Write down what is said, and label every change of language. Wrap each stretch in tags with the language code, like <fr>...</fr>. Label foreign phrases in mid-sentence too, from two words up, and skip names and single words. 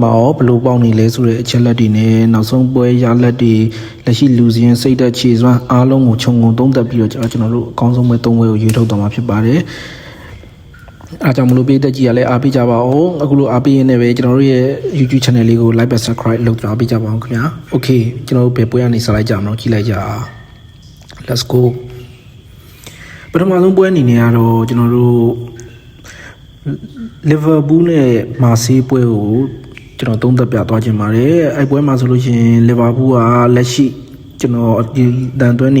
<my>မှာရောဘယ်လိုပေါက်နေလဲဆိုတဲ့အချက်လက်တွေနဲ့နောက်ဆုံးပွဲရလက်တွေလက်ရှိလူစင်းစိတ်သက်ခြေစွမ်းအားလုံးကိုခြုံငုံသုံးသပ်ပြီးတော့ကျွန်တော်တို့အကောင်းဆုံးပွဲ၃ပွဲကိုရွေးထုတ်သွားမှာဖြစ်ပါတယ်အားကြောင့်မလို့ပေးသက်ကြီးကလည်းအားပေးကြပါအောင်အခုလိုအားပေးရင်းနဲ့ပဲကျွန်တော်တို့ရဲ့ YouTube channel လေးကို</my> <en>like and subscribe</en> <my>လုပ်ကြပေးကြပါအောင်ခင်ဗျာ Okay ကျွန်တော်တို့ဘယ်ပွဲကနေစလိုက်ကြမလို့ကြည့်လိုက်ကြအောင်</my> <en>Let's go</en> <my>ပထမဆုံးပွဲအနေနဲ့ကတော့ကျွန်တော်တို့ လီဗာပူးနဲ့မာဆေးပွဲကိုကျွန်တော်သုံးသပ်ပြသွားခြင်းပါတယ်အဲ့ပွဲမှာဆိုလို့ရှိရင်လီဗာပူးကလက်ရှိကျွန်တော်ဒီတန်သွင်းနေ</my>